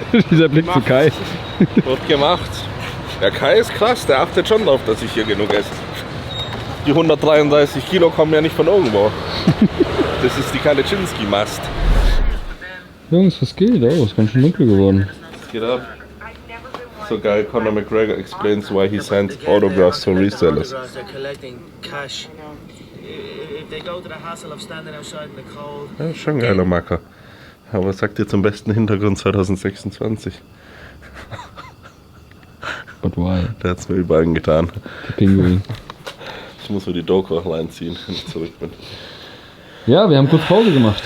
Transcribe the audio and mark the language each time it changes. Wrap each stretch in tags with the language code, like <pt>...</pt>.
<de>Dieser Blick zu Kai. Wird gemacht. Der Kai ist krass, der achtet schon drauf, dass ich hier genug esse. Die 133 Kilo kommen ja nicht von irgendwo. Das ist die Kalecinski-Mast. Jungs, was geht? Oh, ist ganz schön dunkel geworden. Was geht ab? So geil,</de> <en>Conor McGregor explains why he sends autographs to resellers. They're collecting cash. If they go to the hassle of standing outside in the cold.</en> <de>Ja, schon ein geiler Macker. Aber was sagt ihr zum besten Hintergrund 2026?</de> <en>But why?</en> <de>Der hat's mir überall getan. Der Pinguin. Ich muss mir die Doku auch reinziehen, wenn ich zurück bin. Ja, wir haben kurz Pause gemacht.</de>